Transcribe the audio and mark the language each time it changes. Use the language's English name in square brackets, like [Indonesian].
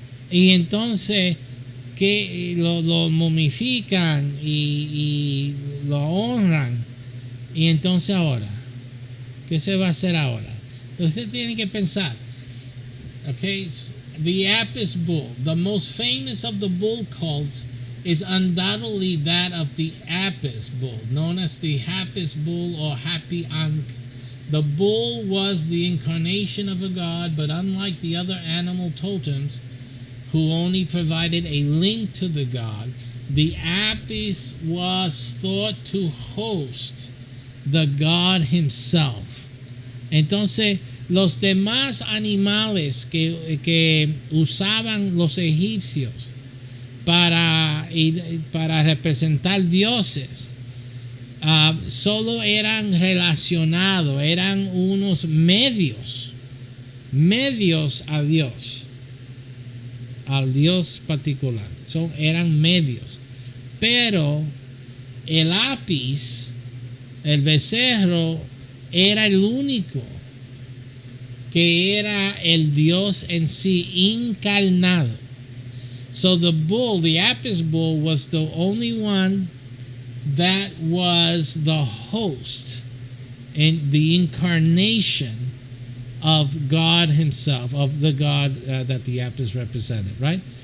[Spanish] Y entonces que lo momifican y lo honran. Y entonces ahora, ¿qué se va a hacer ahora? Usted tiene que pensar. [English] Okay, the Apis bull, the most famous of the bull cults, is undoubtedly that of the Apis bull, known as the Hapis bull or Happy Ankh. The bull was the incarnation of a god, but unlike the other animal totems, who only provided a link to the god, the Apis was thought to host the god himself. [Spanish] Entonces, los demás animales que usaban los egipcios para representar dioses solo eran relacionados, eran unos medios a Dios, al Dios particular. Eran medios. Pero el apis, el becerro, era el único que era el Dios en sí encarnado. [English] So the bull, the Apis bull, was the only one that was the host and the incarnation of God himself, of the God that the Apis represented, right?